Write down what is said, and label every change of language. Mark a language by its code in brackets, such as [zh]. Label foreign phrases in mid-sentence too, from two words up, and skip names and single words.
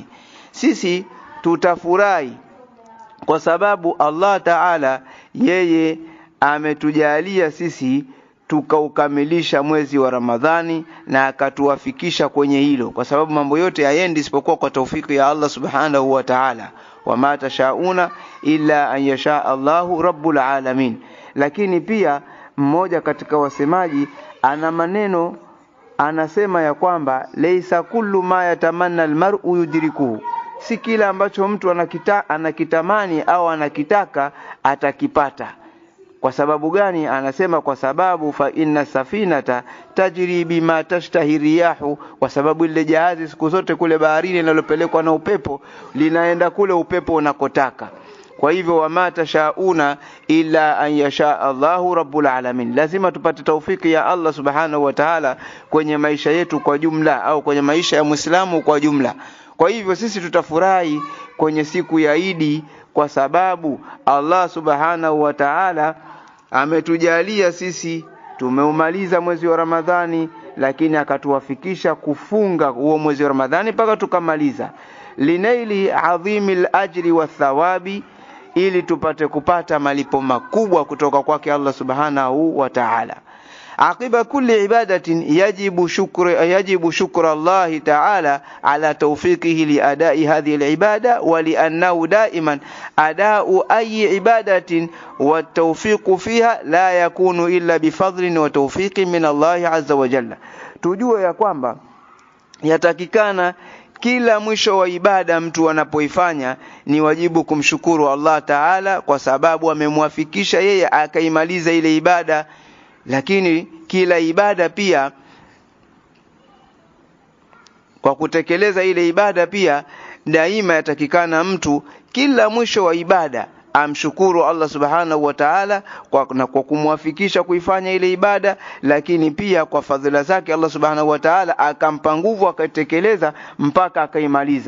[sw] Sisi tutafurahi kwa sababu [ar] الله تعالى [sw] yeye ametujalia sisi tukaukamilisha mwezi wa Ramadhani na akatuwafikisha kwenye hilo, kwa sababu mambo yote hayendi isipokuwa kwa taufiki ya [ar] الله سبحانه وتعالى. وما تشاؤون إلا أن يشاء الله رب العالمين. [sw] Lakini pia mmoja katika wasemaji ana maneno anasema ya kwamba [ar] ليس كل ما يتمنى المرء يدركه, [sw] si kila ambacho mtu anakitamani au anakitaka atakipata. Kwa sababu gani? Anasema kwa sababu [ar] فإن السفينة تجري بما تشتهي الرياح, [sw] kwa sababu ile jahazi siku zote kule baharini linalopelekwa na upepo linaenda kule upepo unakotaka. Kwa hivyo [ar] وما تشاؤون إلا أن يشاء الله رب العالمين. [sw] Lazima tupate taufiki ya [ar] الله سبحانه وتعالى [sw] kwenye maisha yetu kwa jumla, au kwenye maisha ya Muislamu kwa jumla. Kwa hivyo sisi tutafurahi kwenye siku ya Eid kwa sababu [ar] الله سبحانه وتعالى [sw] ametujalia sisi tumeumaliza mwezi wa Ramadhani, lakini akatuwafikisha kufunga huo mwezi wa Ramadhani mpaka tukamaliza, [ar] لنيل عظيم الأجر والثواب, [sw] ili tupate kupata malipo makubwa kutoka kwake [ar] الله سبحانه وتعالى. عقب كل عبادة يجب شكر الله تعالى على توفيقه لأداء هذه العبادة، ولأنه دائما أداء أي عبادة والتوفيق فيها لا يكون إلا بفضل وتوفيق من الله عز وجل. [sw] Tujue ya kwamba yatakikana kila mwisho wa ibada mtu anapoifanya ni wajibu kumshukuru [ar] الله تعالى, [sw] kwa sababu amemwafikisha yeye akaimaliza ile ibada. Lakini kila ibada pia, kwa kutekeleza ile ibada pia daima yatakikana mtu kila mwisho wa ibada amshukuru [ar] الله سبحانه وتعالى [sw] kwa kumwafikisha kuifanya ile ibada, lakini pia kwa fadhila zake [ar] الله سبحانه وتعالى [sw] akampa nguvu akaitekeleza mpaka akaimaliza.